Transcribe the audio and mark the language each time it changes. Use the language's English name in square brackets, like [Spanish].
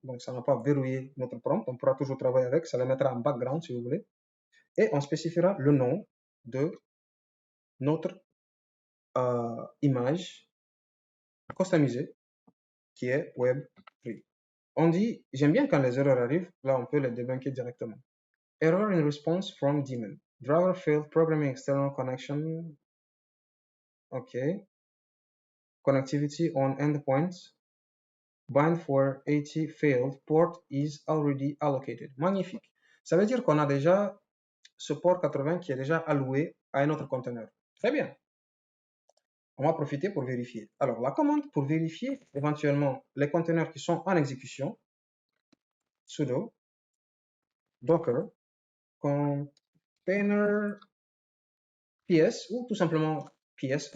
[French] Donc, ça n'a pas verrouillé notre prompt. On pourra toujours travailler avec. Ça le mettra en background si vous voulez. Et on spécifiera le nom de notre image customisée qui est Web3. On dit, j'aime bien quand les erreurs arrivent, là on peut les débunker directement. [English] Error in response from daemon. Driver failed programming external connection. OK. Connectivity on endpoints. Bind for 80 failed. Port is already allocated. [French] Magnifique. Ça veut dire qu'on a déjà ce port 80 qui est déjà alloué à un autre conteneur. Très bien. On va profiter pour vérifier. Alors, la commande pour vérifier éventuellement les conteneurs qui sont en exécution, sudo docker container ps ou tout simplement ps.